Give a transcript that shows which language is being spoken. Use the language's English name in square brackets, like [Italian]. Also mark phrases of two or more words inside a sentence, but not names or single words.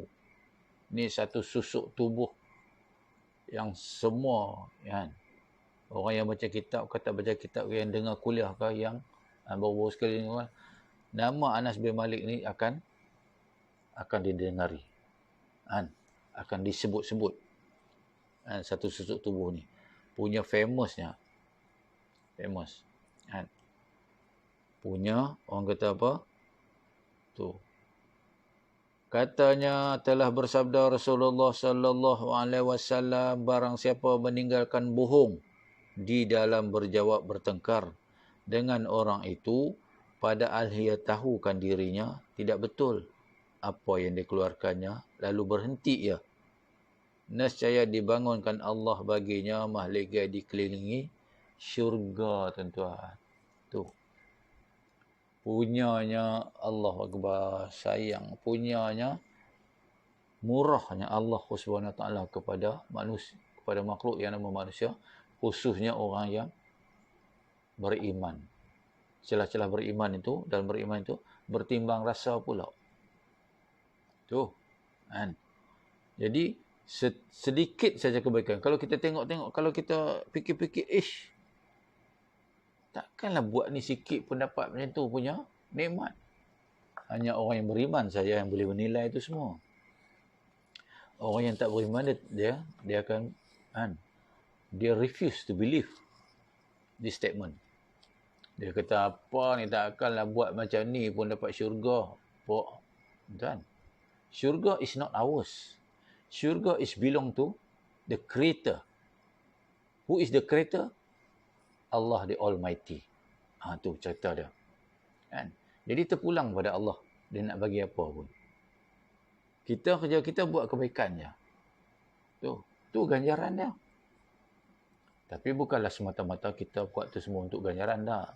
[Malay] Ni satu susuk tubuh yang semua, kan, orang yang baca kitab ke tak baca kitab, yang dengar kuliah ke, yang baru-baru sekali ni, nama Anas bin Malik ni akan didengari, kan, akan disebut-sebut, kan, satu susuk tubuh ni punya famous, kan, punya, orang kata apa tu, katanya telah bersabda Rasulullah sallallahu [Arabic] عليه وسلم, [Malay] barang siapa meninggalkan bohong di dalam berjawab bertengkar dengan orang itu, padahal ia tahukan dirinya tidak betul apa yang dikeluarkannya, lalu berhenti ia, nescaya dibangunkan Allah baginya mahligai dikelilingi syurga, tuan-tuan. Tu punyanya [Arabic] الله أكبر, [Malay] sayang, punyanya, murahnya Allah [Arabic] سبحانه وتعالى [Malay] kepada manusia, kepada makhluk yang nama manusia, khususnya orang yang beriman. Celah-celah beriman itu, dan beriman itu bertimbang rasa pula. Tu, kan. Jadi sedikit saja kebaikan. Kalau kita tengok-tengok, kalau kita fikir-fikir, takkanlah buat ni sikit pun dapat macam tu punya nikmat. Hanya orang yang beriman saja yang boleh menilai itu semua. Orang yang tak beriman, dia akan, kan, dia [English] refuse to believe this statement. [Malay] Dia kata, apa ni, takkanlah buat macam ni pun dapat syurga. [English] Kan? Syurga is not ours. Syurga is belong to the Creator. Who is the Creator? Allah the Almighty. [Malay] Tu cerita dia. Kan? Jadi terpulang pada Allah. Dia nak bagi apa pun. Kita kerja kita buat kebaikan je. Tu ganjaran dia. Tapi bukanlah semata-mata kita buat tu semua untuk ganjaran dah.